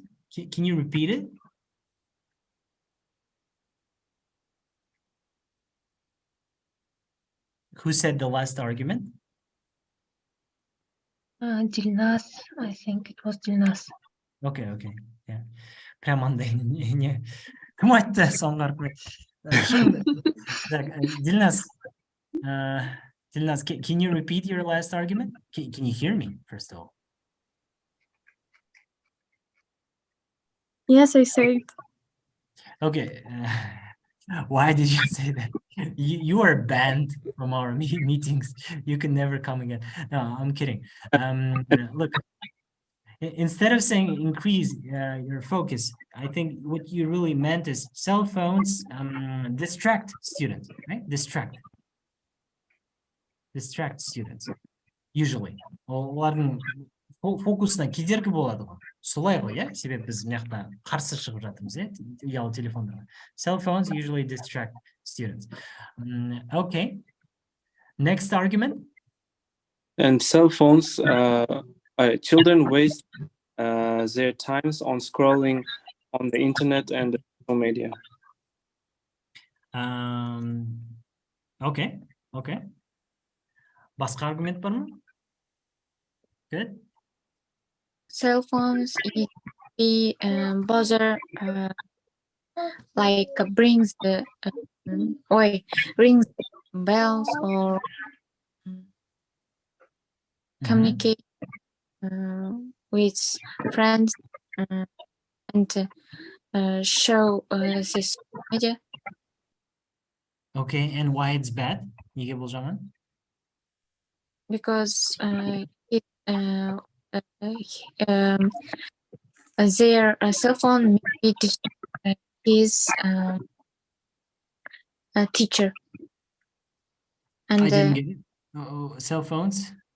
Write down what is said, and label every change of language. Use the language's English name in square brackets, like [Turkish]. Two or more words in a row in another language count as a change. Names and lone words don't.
[English] Can you repeat it? Who said the last argument? Dilnas, I think it was Dilnas. Okay, yeah. [Kazakh] Прям андай не. Кім айтты соңғы арқылы? Шын, Дильназ, [English] can you repeat your last argument? Can you hear me, first of all? Yes, I said. Okay. Why did you say that? You are banned from our meetings. You can never come again. No, I'm kidding. Look, instead of saying increase your focus, I think what you really meant is cell phones distract students, right? Distract students, usually. [Kazakh] Олардың фокусына кедергі болады ғой. Солай ғой, иә? Себебі біз мына жақта қарсы шығып жатырмыз, иә? Ұялы телефондарға. [English] Cell phones usually distract students. Okay. Next argument. And cell phones, children waste their times on scrolling on the internet and social media. Okay. [Kazakh] Басқа аргумент бар ма? [English] Good. Cell phones be bother like rings bells or communicate with friends and show this media. Okay, and why it's bad? [Kazakh] Неге бұл жаман? [English] Because their cell phone is a teacher, and I didn't get it. Cell phones.